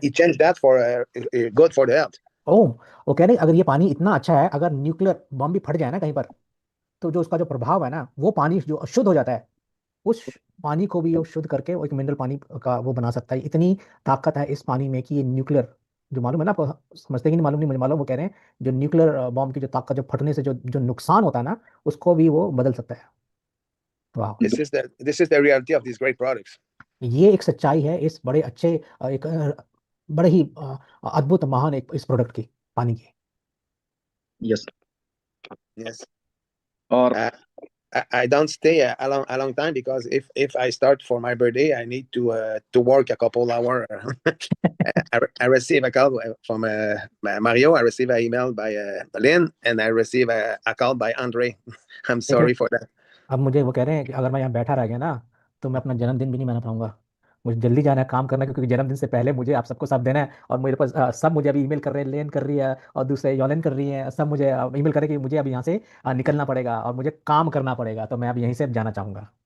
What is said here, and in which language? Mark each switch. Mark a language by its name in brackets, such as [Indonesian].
[English] it changed that for good for the health. [Hindi] ओह वो कह रहे अगर ये पानी इतना अच्छा है, अगर न्यूक्लियर बम भी फट जाए ना कहीं पर, तो जो उसका जो प्रभाव है ना, वो पानी जो अशुद्ध हो जाता है, उस पानी को भी वो शुद्ध करके वो एक मिनरल पानी का वो बना सकता है। इतनी ताकत है इस पानी में कि ये न्यूक्लियर, जो मालूम है ना आपको, समझते कि नहीं मालूम, नहीं मुझे मालूम, वो कह रहे हैं जो न्यूक्लियर बॉम्ब की जो ताकत, जो फटने से जो जो नुकसान होता है ना, उसको भी वो बदल सकता है। वाह। [English] This is the reality of these great products. [Hindi] ये एक सच्चाई है इस बड़े अच्छे एक बड़े ही अद्भुत महान एक इस प्रोडक्ट की, पानी की। [English] Yes. Yes. [Hindi] और [English] I don't stay a long time because if I start for my birthday, I need to work a couple hours. I receive a call from Mario. I receive an email by Lynn, and I receive a call by Andre. I'm [Hindi] देखिए [English] sorry for that. [Hindi] अब मुझे वो कह रहे हैं कि अगर मैं यहाँ बैठा रह गया ना, तो मैं अपना जन्मदिन भी नहीं मना पाऊंगा। मुझे जल्दी जाना है, काम करना है, क्योंकि जन्मदिन से पहले मुझे आप सबको सब देना है। और मेरे पास सब मुझे अभी ईमेल कर रहे हैं, लेन कर रही है और दूसरे योलेन कर रही है, सब मुझे ईमेल करे कि मुझे अभी यहाँ से निकलना पड़ेगा और मुझे काम करना पड़ेगा, तो मैं अब यहीं से जाना चाहूंगा।